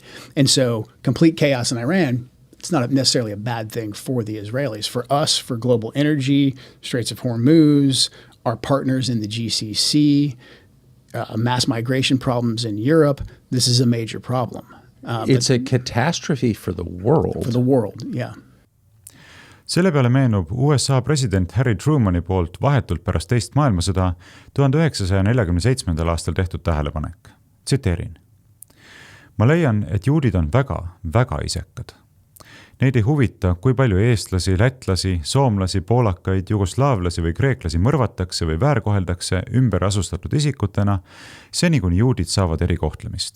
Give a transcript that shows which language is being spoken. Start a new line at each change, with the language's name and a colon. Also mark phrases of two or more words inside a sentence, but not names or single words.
English: And so complete chaos in Iran, it's not necessarily a bad thing for the Israelis. For us, for global energy, Straits of Hormuz, our partners in the GCC, mass migration problems in Europe, this is a major problem. It's a catastrophe for the world. For the world, yeah.
Estonian: Selle peale meenub USA president Harry Trumani poolt vahetult pärast teist maailmasõda 1947. aastal tehtud tähelepanek. Tsiteerin. Ma leian, et juudid on väga, väga isekad. Neid ei huvita, kui palju eestlasi, lätlasi, soomlasi, poolakaid, jugoslaavlasi või kreeklasi mõrvatakse või väärkoheldakse ümber asustatud isikutena, seni kuni juudid saavad erikohtlemist.